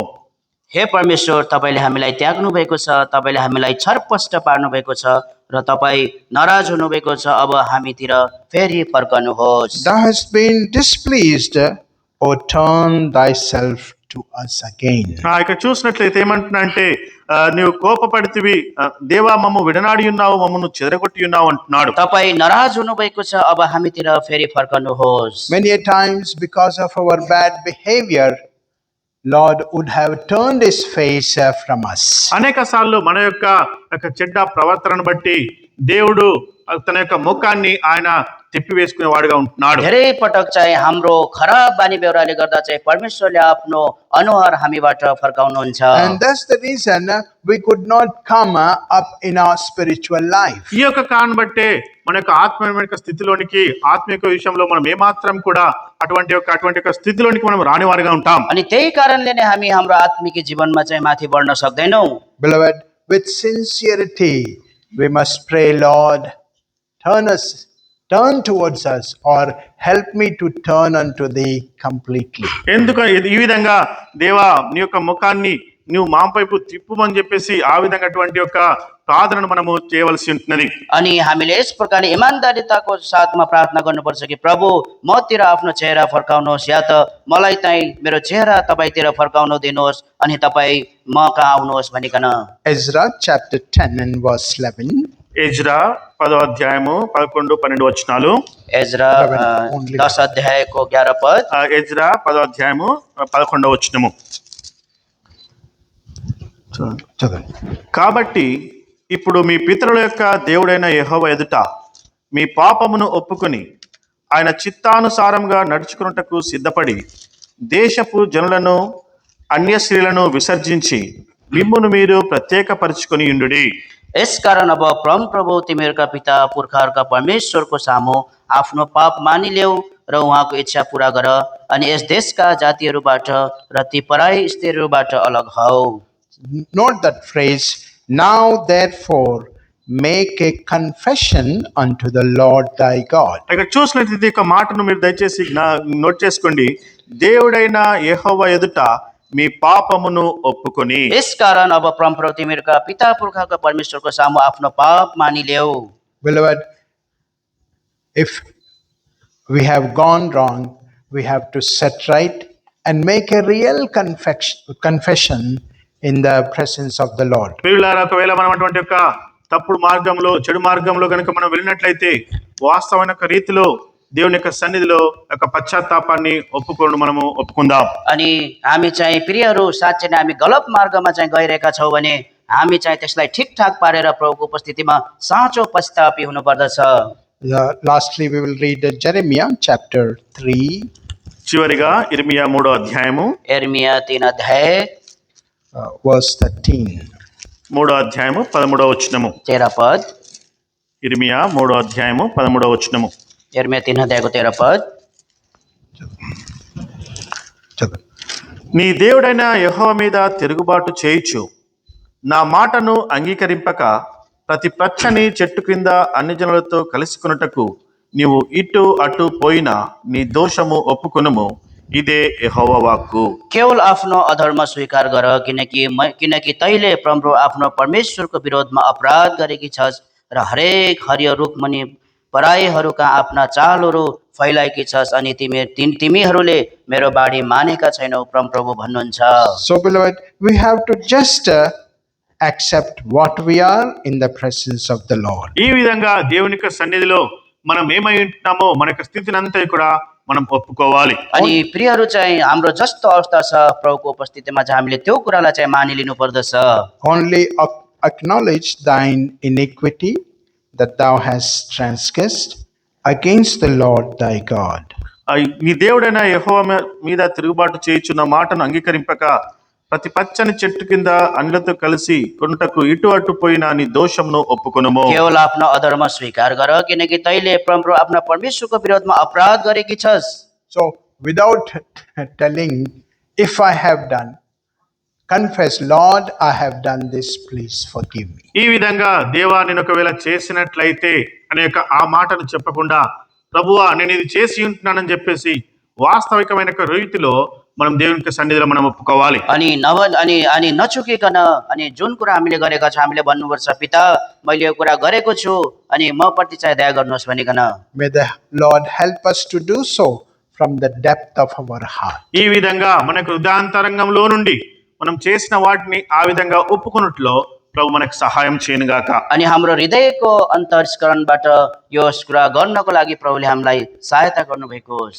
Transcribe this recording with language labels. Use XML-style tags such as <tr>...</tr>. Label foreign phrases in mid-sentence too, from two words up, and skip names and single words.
<ne>हे परमेश्वर, तपाईँले हामीलाई त्याग्नु भएको छ, तपाईँले हामीलाई छरपष्ट पार्नु भएको छ र तपाईँ नाराज हुनुभएको छ। अब हामीतिर फेरि फर्कनुहोस्।</ne> <en>Thou hast been displeased, O turn thyself to us again.</en> <te>ఇక చూసినట్లయితే ఏమంటున్నా అంటే నీవు కోపపడితివి, దేవా మమ్ము విడనాడి ఉన్నావు, మమ్మను చెదరగొట్టి ఉన్నావు అంటున్నాడు.</te> <ne>तपाईँ नाराज हुनुभएको छ, अब हामीतिर फेरि फर्कनुहोस्।</ne> <en>Many a times, because of our bad behavior, Lord would have turned his face from us.</en> <te>అనేక సార్లు మన యొక్క చెడ్డ ప్రవర్తనను బట్టి దేవుడు తన యొక్క ముఖాన్ని ఆయన తిప్పివేసుకునే వాడుగా ఉంటున్నాడు.</te> <ne>धेरै पटक चाहिँ हाम्रो खराब बानी बेहोराले गर्दा चाहिँ परमेश्वरले आफ्नो अनुहार हामीबाट फर्काउनुहुन्छ।</ne> <en>And that's the reason we could not come up in our spiritual life.</en> <te>ఈ యొక్క కారణం బట్టే మన యొక్క ఆత్మీయ స్థితిలోనికి ఆత్మీయ విషయంలో మనం ఏమాత్రం కూడా అటువంటి యొక్క స్థితిలోనికి మనం రాని వారిగా ఉంటాం.</te> <ne>अनि त्यही कारणले नै हामी हाम्रो आत्मिक जीवनमा चाहिँ माथि बढ्न सक्दैनौँ।</ne> <en>Beloved, with sincerity we must pray, Lord, turn towards us, or help me to turn unto thee completely.</en> <te>ఎందుకు ఈ విధంగా దేవా నీ యొక్క ముఖాన్ని నువ్వు మా వైపు తిప్పుమని చెప్పేసి ఆ విధంగా అటువంటి యొక్క ప్రార్థనను మనము చేయవలసి ఉంటున్నది.</te> <ne>अनि हामीले यस प्रकारले इमानदारीताको साथमा प्रार्थना गर्नुपर्छ कि प्रभु मतिर आफ्नो चेहरा फर्काउनुहोस्, या त मलाई चाहिँ मेरो चेहरा तपाईँतिर फर्काउन दिनुहोस् अनि तपाईँ म कहाँ आउनुहोस् भनिकन।</ne> <en>Ezra chapter 10 and verse 11.</en> <te>ఎజ్రా 10వ అధ్యాయము 11, 12 వచనాలు.</te> <ne>एजरा 10 अध्यायको 11 पद।</ne> <te>ఎజ్రా 10వ అధ్యాయము 11వ వచనము. కాబట్టి ఇప్పుడు మీ పితరుల యొక్క దేవుడైన యెహోవా ఎదుట మీ పాపమును ఒప్పుకొని ఆయన చిత్తానుసారంగా నడుచుకున్నటకు సిద్ధపడి దేశపు జనులను అన్యస్త్రీలను విసర్జించి మిమ్మును మీరు ప్రత్యేకపరుచుకొని ఉండుడి.</te> <ne>यसकारण अब परम प्रभु तिमीहरूका पिता पुर्खाहरूका परमेश्वरको सामु आफ्नो पाप मानिल्याऊ र उहाँको इच्छा पूरा गर, अनि यस देशका जातिहरूबाट र ती पराई स्त्रीहरूबाट अलग हौ।</ne> <en>Note that phrase, now therefore make a confession unto the Lord thy God.</en> <te>ఇక్కడ చూసినట్లయితే ఈ మాటను మీరు దయచేసి నోట్ చేసుకోండి. దేవుడైన యెహోవా ఎదుట మీ పాపమును ఒప్పుకొని</te> <ne>यसकारण अब परमप्रभु तिमीहरूका पिता पुर्खाका परमेश्वरको सामु आफ्नो पाप मानिल्याऊ।</ne> <en>Beloved, if we have gone wrong, we have to set right and make a real confession in the presence of the Lord.</en> <te>ప్రియులారా, ఒకవేళ మనం అటువంటి యొక్క తప్పుడు మార్గంలో చెడు మార్గంలో కనుక మనం వెళ్ళినట్లయితే వాస్తవమైన ఒక రీతిలో దేవుని యొక్క సన్నిధిలో ఒక పశ్చాత్తాపాన్ని మనము ఒప్పుకుందాం।</te> <ne>अनि हामी चाहिँ प्रियहरू साँच्चै नै हामी गलत मार्गमा चाहिँ गइरहेका छौँ भने हामी चाहिँ त्यसलाई ठिकठाक पारेर प्रभुको उपस्थितिमा साँचो पश्चातापी हुनुपर्दछ।</ne> <en>Lastly, we will read Jeremiah chapter 3.</en> <te>చివరిగా ఇర్మియా 3వ అధ్యాయము</te> <ne>यिर्मया 3 अध्याय</ne> <en>verse 13.</en> <te>3వ అధ్యాయము 13వ వచనము।</te> <ne>13 पद।</ne> <te>ఇర్మియా 3వ అధ్యాయము 13వ వచనము।</te> <ne>यिर्मया 3 अध्यायको 13 पद।</ne> <te>నీ దేవుడైన యెహోవా మీద తిరుగుబాటు చేయుచు నా మాటను అంగీకరింపక ప్రతి పచ్చని చెట్టు క్రింద అన్ని జనులతో కలుసుకొనుటకు నీవు ఇటు అటు పోయినా నీ దోషము ఒప్పుకొనుము, ఇదే యెహోవా వాక్కు।</te> <ne>केवल आफ्नो अधर्म स्वीकार गर, किनकि तैले प्रभु आफ्नो परमेश्वरको विरोधमा अपराध गरेकी छस् र हरेक हरियो रुखमुनि पराईहरूका आफ्ना चालहरू फैलाएकी छस् अनि तिमीहरूले मेरो बाणी मानेका छैनौ, प्रभु भन्नुहुन्छ।</ne> <en>So, beloved, we have to just accept what we are in the presence of the Lord.</en> <te>ఈ విధంగా దేవుని యొక్క సన్నిధిలో మనం ఏమై ఉంటున్నామో మన యొక్క స్థితిని అంతా కూడా మనం ఒప్పుకోవాలి।</te> <ne>अनि प्रियहरू चाहिँ हाम्रो जस्तो अवस्था छ प्रभुको उपस्थितिमा चाहिँ हामीले त्यो कुरालाई चाहिँ मानिलिनु पर्दछ।</ne> <en>Only acknowledge thine iniquity that thou hast transgressed against the Lord thy God.</en> <te>నీ దేవుడైన యెహోవా మీద తిరుగుబాటు చేయుచున్న మాటను అంగీకరింపక ప్రతి పచ్చని చెట్టు కింద అన్యులతో కలిసి కొనుటకు ఇటు అటు పోయిన నీ దోషమును ఒప్పుకొనుము।</te> <ne>केवल आफ्नो अधर्म स्वीकार गर, किनकि तैले प्रभु आफ्ना परमेश्वरको विरोधमा अपराध गरेकी छस्।</ne> <en>So, without telling, if I have done, confess, Lord, I have done this, please forgive me.</en> <te>ఈ విధంగా దేవా నేను ఒకవేళ చేసినట్లయితే అనే ఆ మాటను చెప్పకుండా ప్రభువా నేను ఇది చేసి ఉంటున్నానని చెప్పేసి వాస్తవికమైన రీతిలో మనం దేవునికి సన్నిధిలో మనం ఒప్పుకోవాలి।</te> <ne>अनि नचुकिकन अनि जुन कुरा हामीले गरेका छौँ हामीले भन्नुपर्छ, पिता मैले यो कुरा गरेको छु अनि म प्रति चाहिँ दया गर्नुहोस् भनिकन।</ne> <en>May the Lord help us to do so from the depth of our heart.</en> <te>ఈ విధంగా మనకు హృదయాంతరంగంలో నుండి మనం చేసిన వాటిని ఆ విధంగా ఒప్పుకొనుట్లో ప్రభు మనకు సహాయం చేయనుగాక।</te> <ne>अनि हाम्रो हृदयको अन्तर्स्करणबाट यो कुरा गर्नको लागि प्रभुले हामीलाई सहायता गर्नुभएको होस्।</ne>